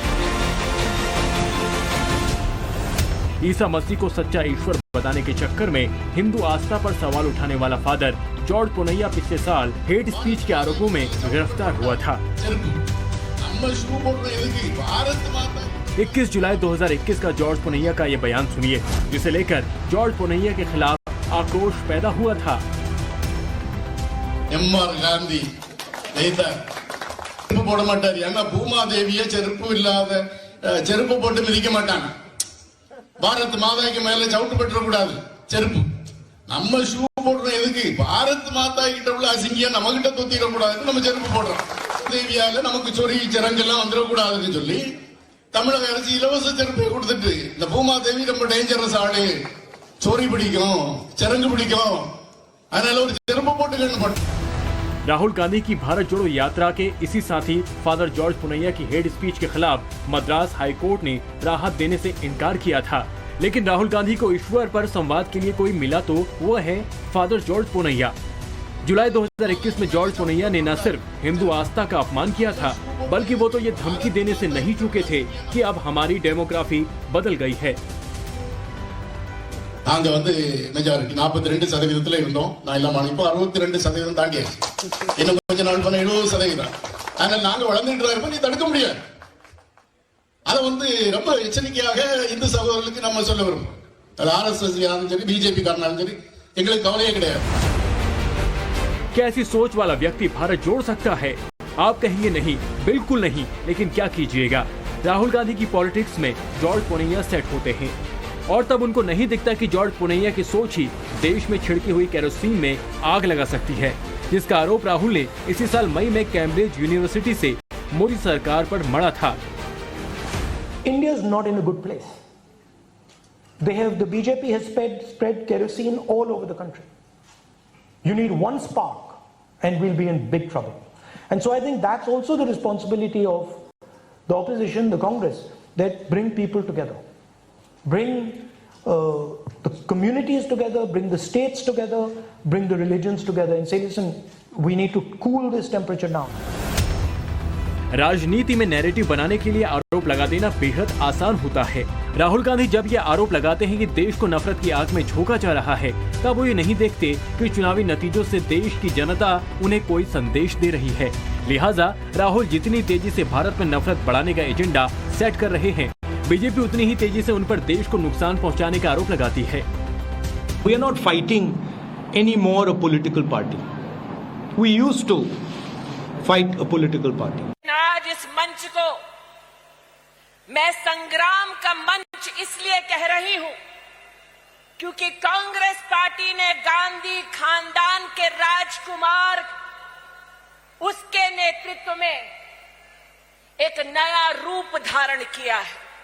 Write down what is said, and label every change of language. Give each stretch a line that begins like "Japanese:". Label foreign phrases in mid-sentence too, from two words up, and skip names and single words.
Hindi: ईसा मसीह को सच्चा ईश्वर बताने के चक्कर में हिंदू आस्था पर सवाल उठाने वाला फादर जॉर्ज पुनैया पिछले साल हेट स्पीच के आरोपों में गिरफ्तार हुआ था। 21 जुलाई 2021 का जॉर्ज पुनैया का ये बयान सुनिए, जिसे लेकर जॉर्ज पुनैया के खिलाफ आक्रोश पैदा हुआ था।
Tamil: M.R. गांधी போட மாட்டாரு, ஏன்னா பூமாதேவியை செருப்பு இல்லாத செருப்பு போட்டு மிதிக்க மாட்டாங்க. பாரத் மாதாக்கு மேல சவுட்டு பற்ற கூடாது செருப்பு. நம்ம ஷூ போடுறோம் எதுக்கு? பாரத் மாதா கிட்ட உள்ள அசிங்கியா நம்ம கிட்ட தொத்திட கூடாதுன்னு நம்ம செருப்பு போடுறோம். தேவியால நமக்கு சொறி சிறங்கெல்லாம் வந்துடக்கூடாதுன்னு சொல்லி தமிழக அரசு இலவச செருப்பை கொடுத்துட்டு, இந்த பூமாதேவி ரொம்ப டேஞ்சரஸ் ஆளு, சொறி பிடிக்கும், சிறங்கு பிடிக்கும், அதனால ஒரு செருப்பு போட்டுக்கணும்.
Hindi: राहुल गांधी की भारत जोड़ो यात्रा के इसी साथी फादर जॉर्ज पुनैया की हेड स्पीच के खिलाफ मद्रास हाई कोर्ट ने राहत देने से इनकार किया था, लेकिन राहुल गांधी को ईश्वर पर संवाद के लिए कोई मिला तो वो है फादर जॉर्ज पुनैया। जुलाई 2021 में जॉर्ज पुनैया ने न सिर्फ हिंदू आस्था का अपमान किया था, बल्कि वो तो ये धमकी देने से नहीं चूके थे कि अब हमारी डेमोग्राफी बदल गई है।
Tamil: நாங்க மெஜாரிட்டி 42% இருந்தோம். நான் இல்லாம இப்போ 62% தாண்டியாச்சு. இன்னும் கொஞ்ச நாள் பண்ண 70%. அதனால நாங்க வளர்ந்துட்டு இருப்போம், நீ தடுக்க முடியாது. அதை ரொம்ப எச்சரிக்கையாக இந்து சகோதரர்களுக்கு நம்ம சொல்ல விரும்புறோம். அது ஆர்எஸ்எஸ் சரி, பிஜேபி காரனாலும் சரி, எங்களுக்கு கவலையே கிடையாது।
Hindi: कैसी सोच वाला व्यक्ति भारत जोड़ सकता है? आप कहेंगे नहीं, बिल्कुल नहीं, लेकिन क्या कीजिएगा, राहुल गांधी की पॉलिटिक्स में जॉर्ज पुनैया सेट होते हैं और तब उनको नहीं दिखता कि जॉर्ज पुनैया की सोच ही देश में छिड़की हुई केरोसिन में आग लगा सकती है, जिसका आरोप राहुल ने इसी साल मई में कैम्ब्रिज यूनिवर्सिटी से मोदी सरकार पर मढ़ा था।
English: India is not in a good place. The BJP has spread kerosene all over the country. You need one spark and we'll be in big trouble. And so I think that's also the responsibility of the opposition, the Congress, that bring people together. Bring the communities together, bring the states together, bring the religions together and say, listen, we need to cool this temperature down.
Hindi: राजनीति में नैरेटिव बनाने के लिए आरोप लगा देना बेहद आसान होता है। राहुल गांधी जब ये आरोप लगाते हैं कि देश को नफरत की आग में झोंका जा रहा है, तब वो ये नहीं देखते कि चुनावी नतीजों से देश की जनता उन्हें कोई संदेश दे रही है। लिहाजा राहुल जितनी तेजी से भारत में नफरत बढ़ाने का एजेंडा सेट कर रहे हैं, बीजेपी उतनी ही तेजी से उन पर देश को नुकसान पहुंचाने का आरोप लगाती है।
English: We are not fighting anymore a political party. We used to fight a political party.
Hindi: आज इस मंच को मैं संग्राम का मंच इसलिए कह रही हूं क्योंकि कांग्रेस पार्टी ने गांधी खानदान के राजकुमार उसके नेतृत्व में एक नया रूप धारण किया है।